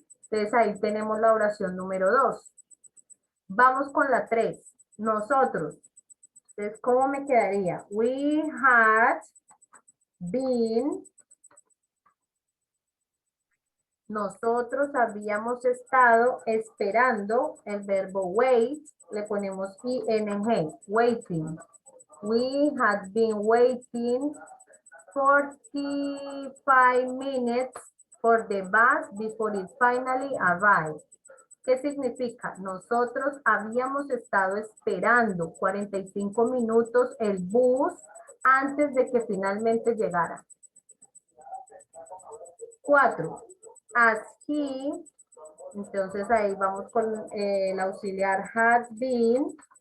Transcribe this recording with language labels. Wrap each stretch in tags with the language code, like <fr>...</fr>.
<es>Entonces ahí tenemos la oración número 2. Vamos con la 3. Nosotros. Entonces, ¿cómo me quedaría?</es> <en>We had been.</en> <es>Nosotros habíamos estado esperando el verbo wait. Le ponemos ing. Waiting.</es> <en>We had been waiting 45 minutes for the bus before it finally arrived.</en> <es>¿Qué significa? Nosotros habíamos estado esperando 45 minutos el bus antes de que finalmente llegara. 4. As he, entonces ahí vamos con el auxiliar had been.</es>